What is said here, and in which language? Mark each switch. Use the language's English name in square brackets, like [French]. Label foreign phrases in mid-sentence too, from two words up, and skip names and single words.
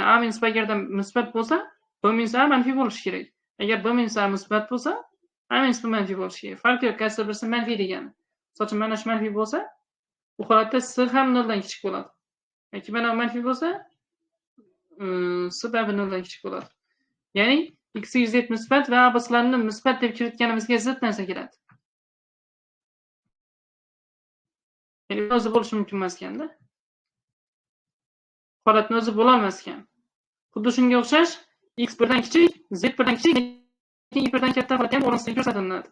[Uzbek] A minus b agarda musbat bo'lsa, b minus a manfiy bo'lishi kerak. Agar b minus a musbat bo'lsa, a minus b manfiy bo'lishi kerak. Farqi yo'q, qaysi birisi manfiy degani. Misol uchun mana shu manfiy bo'lsa, bu holatda c ham 0 dan kichik bo'ladi. Yoki mana manfiy bo'lsa, c baribir 0 dan kichik bo'ladi. Ya'ni x, y, z musbat va abslarni musbat deb kiritganimizga zid narsa keladi. Ya'ni o'zi bo'lishi mumkin emas ekanda. Holatni o'zi bo'la olmas ekan. Xuddi shunga o'xshash x 1 dan kichik, z 1 dan kichik, lekin y 1 dan katta holatda ham o'rinsiz ko'rsatiladi.